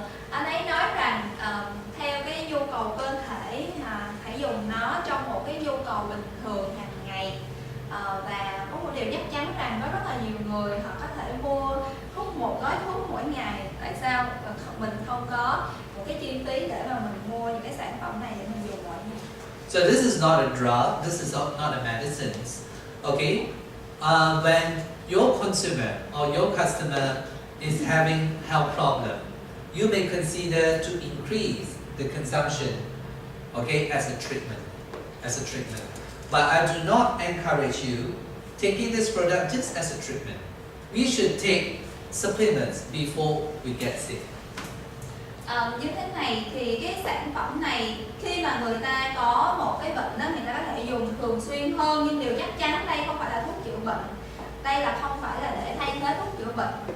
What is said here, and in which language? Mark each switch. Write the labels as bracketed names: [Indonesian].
[Vietnamese] Anh ấy nói rằng theo cái nhu cầu cơ thể hãy dùng nó trong một cái nhu cầu bình thường hàng ngày, và có một điều chắc chắn rằng có rất là nhiều người họ có thể mua hút một gói thuốc mỗi ngày. Tại sao mình không có một cái chi phí để mà mình mua những cái sản phẩm này để mình dùng mỗi ngày? [English] So this is not a drug, this is not a medicine. Okay? When your consumer or your customer is having health problem, you may consider to increase the consumption, okay, as a treatment. But I do not encourage you taking this product just as a treatment. We should take supplements before we get sick. [Vietnamese] Như thế này thì cái sản phẩm này khi mà người ta có một cái bệnh đó, người ta có thể dùng thường xuyên hơn, nhưng điều chắc chắn đây không phải là thuốc chữa bệnh. Đây là không phải là để thay thế thuốc chữa bệnh.